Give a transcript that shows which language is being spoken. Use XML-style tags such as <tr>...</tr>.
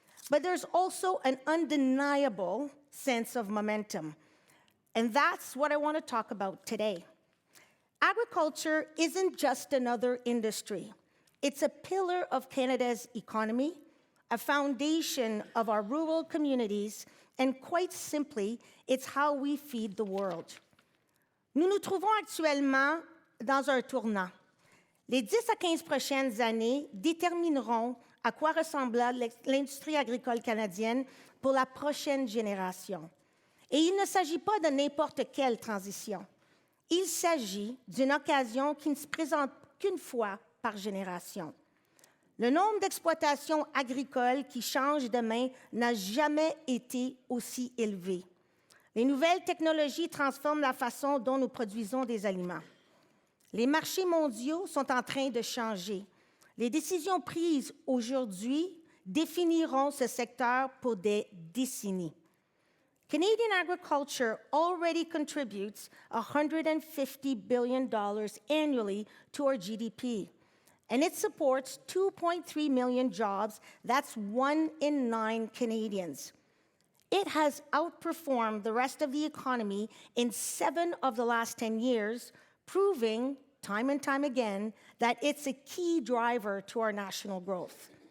<en>But there's also an undeniable sense of momentum, and that's what I want to talk about today. Agriculture isn't just another industry. It's a pillar of Canada's economy, a foundation of our rural communities, and quite simply, it's how we feed the world.</en> <fr>Nous nous trouvons actuellement dans un tournant. Les 10 à 15 prochaines années détermineront à quoi ressemblera l'industrie agricole canadienne pour la prochaine génération. Et il ne s'agit pas de n'importe quelle transition. Il s'agit d'une occasion qui ne se présente qu'une fois par génération. Le nombre d'exploitations agricoles qui changent de main n'a jamais été aussi élevé. Les nouvelles technologies transforment la façon dont nous produisons des aliments. Les marchés mondiaux sont en train de changer. Les décisions prises aujourd'hui définiront ce secteur pour des décennies.</fr> <en>Canadian agriculture already contributes $150 billion annually to our GDP, and it supports 2.3 million jobs. That's 1 in 9 Canadians. It has outperformed the rest of the economy in 7 of the last 10 years, proving time and time again that it's a key driver to our national growth.</en>